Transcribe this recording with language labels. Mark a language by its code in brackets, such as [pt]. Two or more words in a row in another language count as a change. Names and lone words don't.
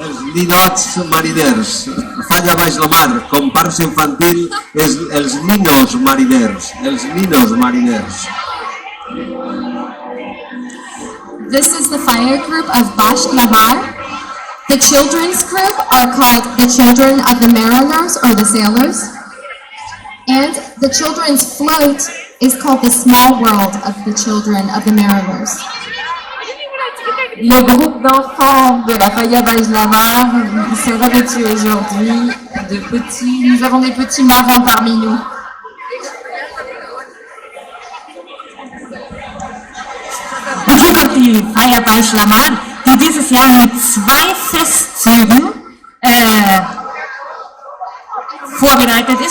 [ca] ninots mariners. Falla baix la mar, comparsa infantil, és els ninos mariners. Els ninos mariners. [en] This is the fire group of Baix la Mar. The children's group are called the Children of the Mariners or the Sailors. And the children's float is called the Small World of the Children of the Mariners. [fr] Le groupe d'enfants de la Falla Baix la Mar sont revêtus aujourd'hui de petits. Nous avons des petits marins parmi nous. [de] Hier kommt die Feier Baix la Mar, die dieses Jahr mit 2 Festzügen vorbereitet ist.